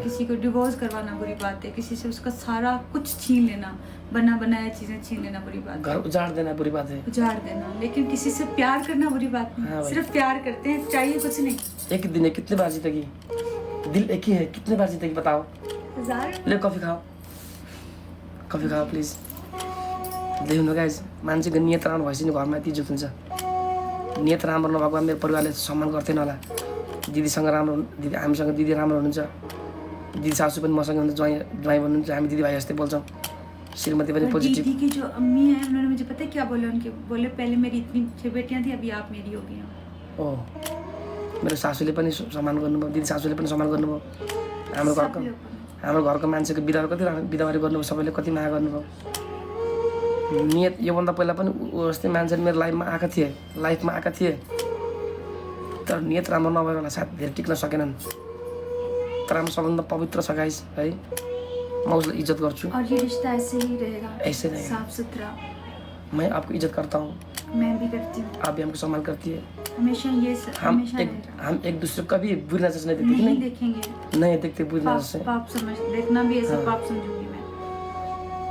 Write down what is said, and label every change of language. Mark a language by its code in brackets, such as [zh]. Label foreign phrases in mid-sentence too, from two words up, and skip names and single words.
[hi] किसी को डिवोर्स करवाना बुरी बात है। किसी से उसका सारा कुछ छीन लेना, बना बनाया चीजें छीन लेना बुरी बात है। घर उजाड़ देना बुरी बात है। उजाड़ देना, लेकिन किसी से प्यार करना बुरी बात हाँ नहीं। भाई। सिर्फ प्यार करते हैं, चाहिए कुछ नहीं। एक ही दिन है, कितने बार जीतेगी? दिल एक ही है, कितने बार जीतेगी बताओ? हजार ले कॉफी खाओ प्लिज। [ne] देख्नु गाइस, मान्छेको नियत राम्रो भएपछि नि घरमा यति इज्जत हुन्छ। नियत राम्रो नभएको भए मेरो परिवारले सम्मान गर्थेन होला। दिदीसँग राम्रो दिदी हामीसँग दिदी राम्रो हुनुहुन्छ, दिदी सासू पनि मसँग हुनुहुन्छ, ज्वाइँ भन्नुहुन्छ, हामी दिदीभाइ जस्तै बोल्छौँ, श्रीमती पनि [hi] और पोजिटिभ। दीदी की जो अम्मी है, उन्होंने मुझे पता है क्या बोले? उनके बोले पहले मेरी इतनी 6 बेटियां थी, अभी आप मेरी हो गई हो। [ne] ओ मेरो सासूले पनि सम्मान गर्नुभयो, दिदी सासूले पनि सम्मान गर्नुभयो। हाम्रो सब घरको लोग। हाम्रो घरको मान्छेको बिदाहरू कति बिदावारी गर्नुभयो, सबैले कति माया गर्नुभयो। नियत योभन्दा पहिला पनि जस्तै मान्छेहरू मेरो लाइफमा आएका थिए, तर नियत राम्रो नभएर होला सायद धेरै टिक्न सकेनन्। तर हाम्रो सबभन्दा पवित्र छ गाइस है, म उसलाई इज्जत गर्छु। [hi] और ये रिश्ता ऐसे ही रहेगा, ऐसे रहेगा। साफ सुथरा। मैं आपको इज्जत करता हूँ, मैं भी करती हूँ, आप भी हमको सम्मान करती है। हमेशा ये हमेशा रहेगा। हम एक दूसरे को कभी बुरी नजर से नहीं देखते कि नहीं नहीं? देखेंगे, नहीं देखते बुरी नजर से। पाप समझ देखना भी ऐसा हाँ। पाप समझूंगी मैं।